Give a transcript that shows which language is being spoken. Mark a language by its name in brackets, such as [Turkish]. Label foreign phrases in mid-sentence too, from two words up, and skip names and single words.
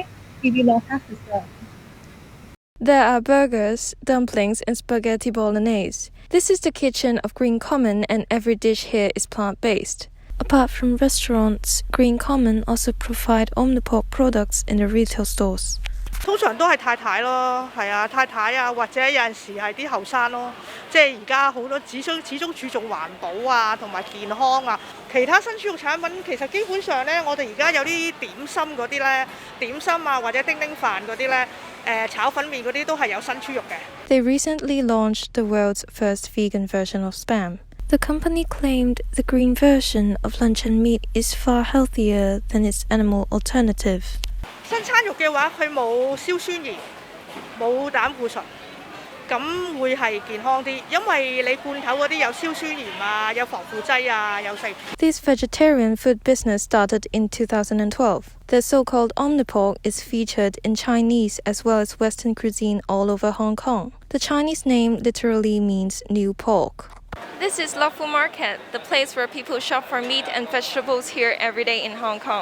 [English] We will not have to serve. There are burgers, dumplings, and spaghetti bolognese. This is the kitchen of Green Common, and every dish here is plant-based. Apart from restaurants, Green Common also provide Omniport products in the retail stores. [Cantonese] 通常都係太太咯，係啊，太太啊，或者有陣時係啲後生咯，即係而家好多始終注重環保啊，同埋健康啊。其他新豬肉產品其實基本上咧，我哋而家有啲點心嗰啲咧，點心啊或者叮叮飯嗰啲咧，炒粉麵嗰啲都係有新豬肉嘅。 [English] They recently launched the world's first vegan version of Spam. The company claimed the green version of luncheon meat is far healthier than its animal alternative. [Cantonese] 新餐肉嘅話，佢冇硝酸鹽，冇膽固醇，咁會係健康啲，因為你罐頭嗰啲有硝酸鹽啊，有防腐劑啊，有成。 [English] This vegetarian food business started in 2012. The so-called Omniport is featured in Chinese as well as Western cuisine all over Hong Kong. The Chinese name literally means new pork. This is Lawful Market, the place where people shop for meat and vegetables here every day in Hong Kong.